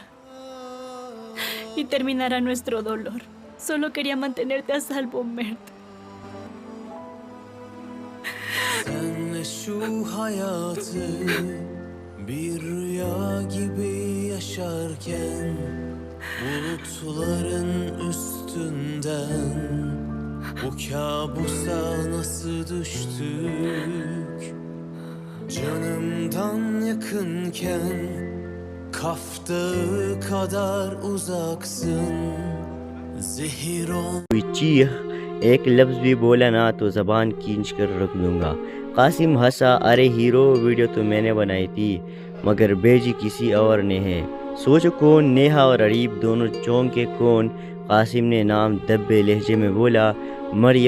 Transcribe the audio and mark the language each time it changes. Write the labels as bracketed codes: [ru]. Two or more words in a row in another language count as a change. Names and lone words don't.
[es] Y terminará nuestro dolor. Solo quería mantenerte a salvo, Mert. [tr] Senle şu hayatı bir rüya gibi yaşarken bulutların üstünden bu kabusa nasıl düştük? Canımdan yakınken Kaf Dağı kadar uzaksın zehir ol. [hi] कोई चीख एक लफ्ज़ भी बोला ना तो ज़बान खींच कर रख दूंगा। कासिम हंसा, अरे हीरो, वीडियो तो मैंने बनाई थी मगर भेजी किसी और ने है। सोचो कौन? नेहा और अरीब दोनों चौंके। कौन? कासिम ने नाम दब्बे लहजे में बोला, मरियम।